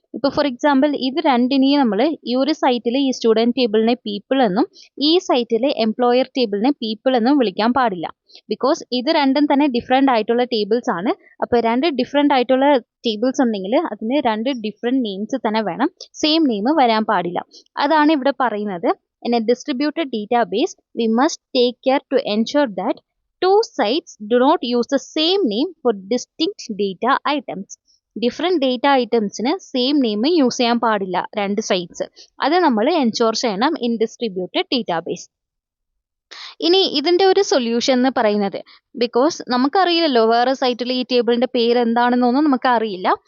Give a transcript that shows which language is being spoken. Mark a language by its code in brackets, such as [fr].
[ml] ഇപ്പോൾ for example, ഇത് രണ്ടിനെയും നമ്മൾ ഈ ഒരു സൈറ്റിൽ ഈ സ്റ്റുഡൻറ് ടേബിളിനെ പീപ്പിൾ എന്നും ഈ സൈറ്റിൽ എംപ്ലോയർ ടേബിളിനെ പീപ്പിൾ എന്നും വിളിക്കാൻ പാടില്ല. ബിക്കോസ് ഇത് രണ്ടും തന്നെ ഡിഫറെൻ്റ് ആയിട്ടുള്ള ടേബിൾസ് ആണ്. അപ്പോൾ രണ്ട് ഡിഫറെൻ്റ് ആയിട്ടുള്ള ടേബിൾസ് ഉണ്ടെങ്കിൽ അതിന് രണ്ട് ഡിഫറെൻറ്റ് നെയിംസ് തന്നെ വേണം, സെയിം നെയിം വരാൻ പാടില്ല. അതാണ് ഇവിടെ പറയുന്നത്. [en] In a distributed database, we must take care to ensure that two sites do not use the same name for distinct data items. [ml] Different data ഐറ്റംസിന് same name use ചെയ്യാൻ പാടില്ല രണ്ട് സൈറ്റ്സ്. അത് നമ്മൾ എൻഷുർ ചെയ്യണം ഇൻ ഡിസ്ട്രിബ്യൂട്ടഡ് ഡേറ്റാബേസ്. ഇനി ഇതിൻ്റെ ഒരു solution എന്ന് പറയുന്നത്, ബിക്കോസ് നമുക്കറിയില്ലല്ലോ വേറെ സൈറ്റിൽ ഈ ടേബിളിൻ്റെ പേര് എന്താണെന്നൊന്നും നമുക്കറിയില്ല.